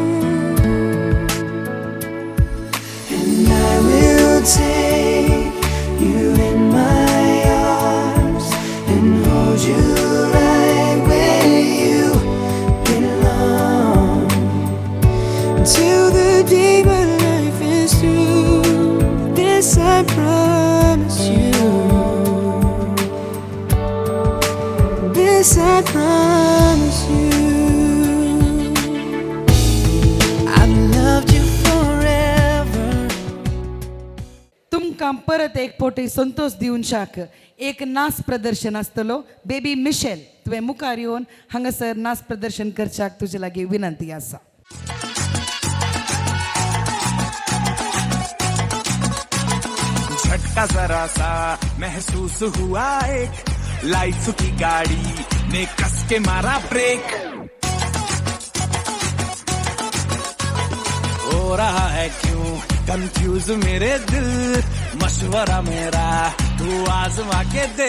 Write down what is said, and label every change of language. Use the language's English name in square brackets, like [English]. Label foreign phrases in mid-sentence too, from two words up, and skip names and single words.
[English] And I will take you in my arms and hold you right where you belong until the day my life is through. This I promise you. This I promise you. I've loved you forever. [Konkani] तुमकां परत एक पोटी संतोष दिवनशाक एक नाच प्रदर्शन आसतलो. बेबी मिशेल तुवें मुखार येवन हांगासर नाच प्रदर्शन करच्याक तुजे लागीं विनंती आसा. [Hindi] झटका जरा सा महसूस हुआ, एक लाइफ की गाड़ी ने कस के मारा ब्रेक. हो रहा है क्यों कंफ्यूज मेरे दिल, मशवरा मेरा तू आजमा के देख.